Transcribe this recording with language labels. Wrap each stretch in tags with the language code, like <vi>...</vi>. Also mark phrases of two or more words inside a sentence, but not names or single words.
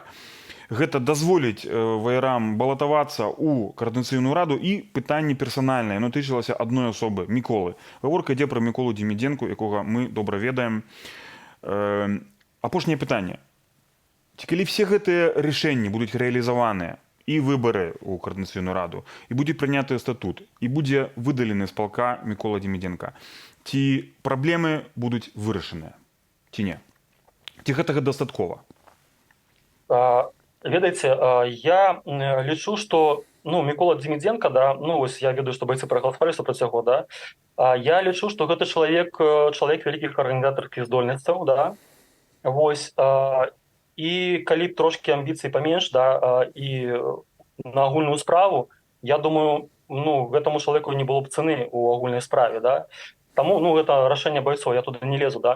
<be>Гэта дазволіць ваярам балатавацца ў коордынацыйную раду, і пытанне персанальнае, яно тычылася адной асобы, Міколы. Гаворка ідзе пра Міколу Демідзенку, якога мы добра ведаем. Апошняе пытанне. Ці калі все гэтыя рашэнні будуць рэалізаваныя,</be> <uk>і вибори у Координаційну раду, і буде прийнятий статут, і буде видалений з полка Микола Демиденко. Ці проблеми будуть вирішені? Ці ні?</uk> <be>Ці гэтага дастаткова? Ведаеце, я лічу, што Мікола Демідзенка, да, вось я ведаю, што байцы прагаласавалі супраць яго, да, я лічу, што гэта чалавек вялікіх арганізатарскіх здольнасцяў, да, вось, і калі б трошкі амбіцый паменш, да, і на агульную справу, я думаю, гэтаму чалавеку не было б цэны ў агульнай справе, да, таму, гэта рашэнне байцоў, я туды не лезу, да.</be>